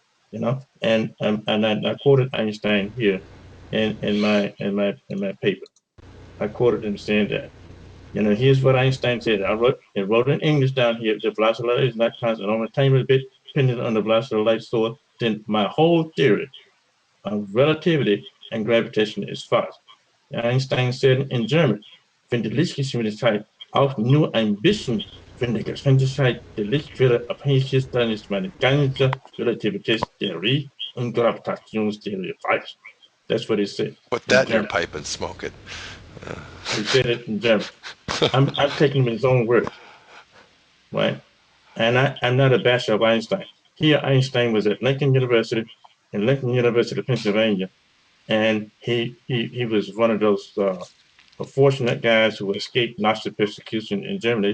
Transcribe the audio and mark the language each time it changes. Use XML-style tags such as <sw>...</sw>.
<en>You know, and I quoted Einstein here in my paper. I quoted him saying that. You know, here's what Einstein said. I wrote in English down here. The velocity of light is not constant on a tiny bit dependent on the velocity of light source. Then my whole theory of relativity and gravitation</en> <de>ist falsch.</de> <en>Einstein said in German,</en> <de>wenn die Lichtgeschwindigkeit auch nur ein bisschen von der Geschwindigkeit der Lichtquelle abhängig ist, dann ist meine ganze Relativitätstheorie und Gravitationstheorie falsch.</de> <en>That's what he said. Put that in your pipe and smoke it. He said it in German. I'm taking him in his own words, right? And I'm not a basher of Einstein. Here, Einstein was at Lincoln University, Pennsylvania, and he was one of those fortunate guys who escaped Nazi persecution in Germany.</en>